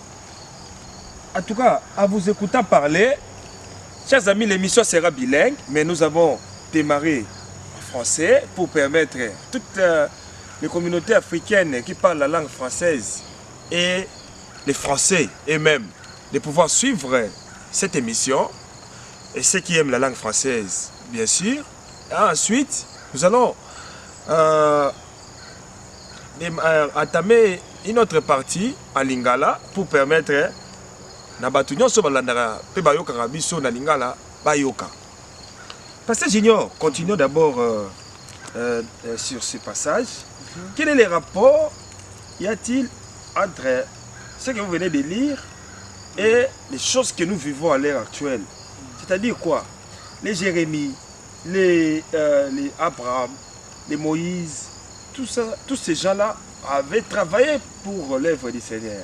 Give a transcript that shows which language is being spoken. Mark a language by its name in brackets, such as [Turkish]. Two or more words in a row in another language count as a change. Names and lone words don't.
[French] En tout cas, en vous écoutant parler, chers amis, l'émission sera bilingue, mais nous avons démarré en français pour permettre à toutes les communautés africaines qui parlent la langue française et les Français eux-mêmes de pouvoir suivre cette émission, et ceux qui aiment la langue française, bien sûr. Et ensuite, nous allons entamer une autre partie en lingala pour permettre [Lingala] na batu nyonso balandaka pe bayokaka biso na lingala bayoka. [French] Pasteur Junior, continuons d'abord sur ce passage. Quel est le rapport y a-t-il entre ce que vous venez de lire et les choses que nous vivons à l'heure actuelle? C'est-à-dire quoi? Les Jérémie, les Abraham, les Moïse, tous ces gens-là avaient travaillé pour l'œuvre du Seigneur.